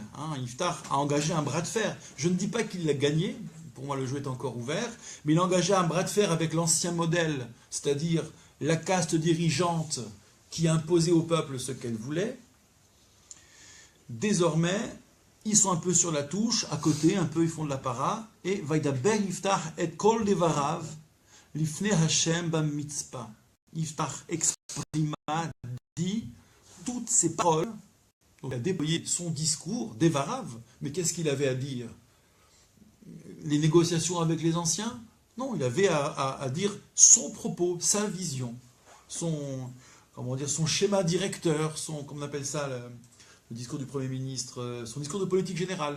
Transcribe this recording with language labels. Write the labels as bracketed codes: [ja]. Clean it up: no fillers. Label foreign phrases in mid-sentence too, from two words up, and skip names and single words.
[fr] Iftar a engagé un bras de fer. Je ne dis pas qu'il l'a gagné, pour moi le jeu est encore ouvert, mais il a engagé un bras de fer avec l'ancien modèle, c'est-à-dire la caste dirigeante qui imposait au peuple ce qu'elle voulait. Désormais, ils sont un peu sur la touche, à côté, un peu ils font de la para, et [he] וידבר יפתח את כל דבריו לפני השם במצפה. [fr] Iftar exprima, dit toutes ces paroles. Donc, il a déployé son discours, devarav, mais qu'est-ce qu'il avait à dire? Les négociations avec les anciens? Non, il avait à dire son propos, sa vision, son schéma directeur, comment on appelle ça, le discours du Premier ministre, son discours de politique générale.